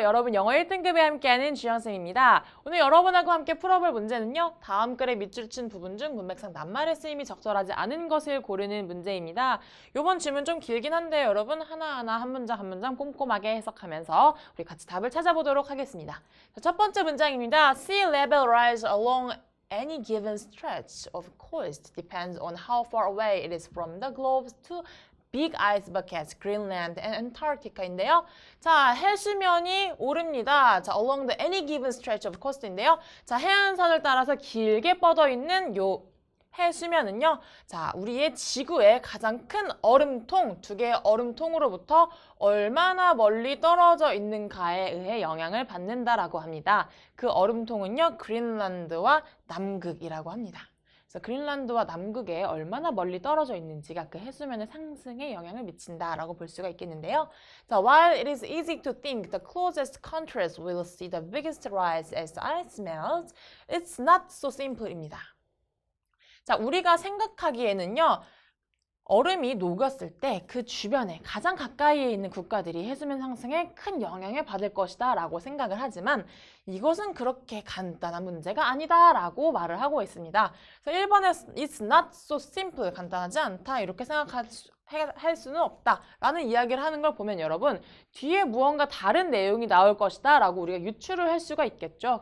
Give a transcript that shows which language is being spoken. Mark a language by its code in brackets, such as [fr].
[ko] 여러분 영어 1등급에 함께하는 주현쌤입니다. 오늘 여러분하고 함께 풀어볼 문제는요. 다음 글의 밑줄 친 부분 중 문맥상 낱말의 쓰임이 적절하지 않은 것을 고르는 문제입니다. 이번 질문 좀 길긴 한데 여러분 하나하나 한 문장 한 문장 꼼꼼하게 해석하면서 우리 같이 답을 찾아보도록 하겠습니다. 자, 첫 번째 문장입니다. [en] Sea level rise along any given stretch of coast depends on how far away it is from the globe to Big Ice Buckets, Greenland and Antarctica [ko] 인데요. 자, 해수면이 오릅니다. 자, [en] along the any given stretch of coast [ko] 인데요. 자, 해안선을 따라서 길게 뻗어 있는 요 해수면은요. 자, 우리의 지구의 가장 큰 얼음통, 두 개의 얼음통으로부터 얼마나 멀리 떨어져 있는가에 의해 영향을 받는다라고 합니다. 그 얼음통은요. 그린란드와 남극이라고 합니다. 그린란드와 남극에 얼마나 멀리 떨어져 있는지가 그 해수면의 상승에 영향을 미친다라고 볼 수가 있겠는데요. 자, [en] while it is easy to think the closest countries will see the biggest rise as ice melts, it's not so simple [ko] 입니다. 자, 우리가 생각하기에는요. 얼음이 녹았을 때 그 주변에 가장 가까이에 있는 국가들이 해수면 상승에 큰 영향을 받을 것이다 라고 생각을 하지만 이것은 그렇게 간단한 문제가 아니다 라고 말을 하고 있습니다. 그래서 1번에 [en] It's not so simple, [ko] 간단하지 않다 이렇게 생각할 수는 없다 라는 이야기를 하는 걸 보면 여러분 뒤에 무언가 다른 내용이 나올 것이다 라고 우리가 유추를 할 수가 있겠죠.